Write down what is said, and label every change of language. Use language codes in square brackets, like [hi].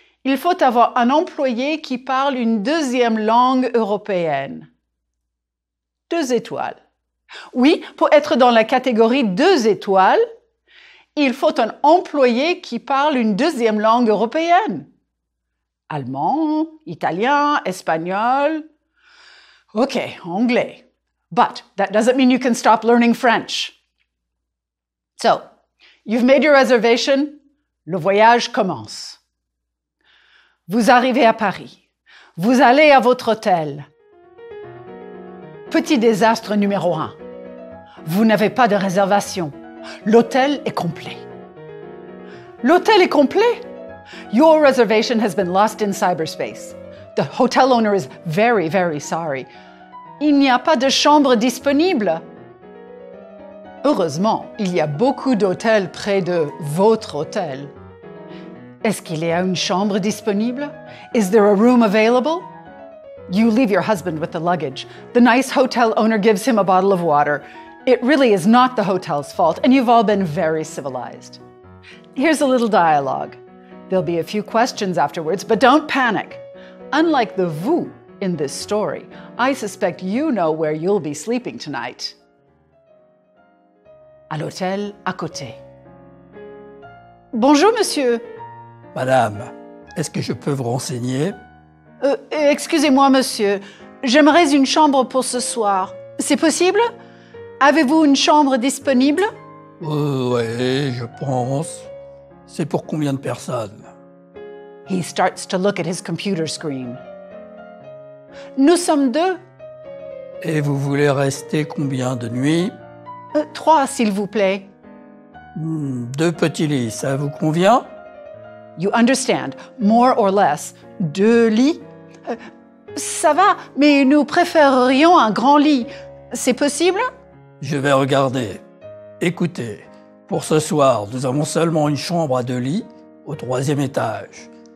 [fr] Il faut avoir un employé qui parle une 2e langue européenne. 2 étoiles. Oui, pour être dans la catégorie 2 étoiles, il faut un employé qui parle une 2e langue européenne. Allemand, italien, espagnol. OK, anglais. [en] But that doesn't mean you can stop learning French. So, you've made your reservation. [fr] Le voyage commence. Vous arrivez à Paris. Vous allez à votre hôtel. Petit désastre numéro 1. Vous n'avez pas de réservation. L'hôtel est complet. L'hôtel est complet? [en] Your reservation has been lost in cyberspace. The hotel owner is very, very sorry. [fr] Il n'y a pas de chambre disponible. Heureusement, il y a beaucoup d'hôtels près de votre hôtel. Est-ce qu'il y a une chambre disponible? [en] Is there a room available? You leave your husband with the luggage. The nice hotel owner gives him a bottle of water. It really is not the hotel's fault, and you've all been very civilized. Here's a little dialogue. There'll be a few questions afterwards, but don't panic. Unlike the vous in this story, I suspect you know where you'll be sleeping tonight. [fr] À l'hôtel à côté. Bonjour, monsieur. Madame, est-ce que je peux vous renseigner? Excusez-moi, monsieur. J'aimerais une chambre pour ce soir. C'est possible? Avez-vous une chambre disponible? Oui, je pense. C'est pour combien de personnes? [en] He starts to look at his computer screen. [fr] Nous sommes 2. Et vous voulez rester combien de nuits? 3, s'il vous plaît. 2 petits lits, ça vous convient? [en] You understand, more or less. [fr] 2 lits? Ça va, mais nous préférerions un grand lit. C'est possible? Je vais regarder. Écoutez, pour ce soir, nous avons seulement une chambre à 2 lits au 3e étage.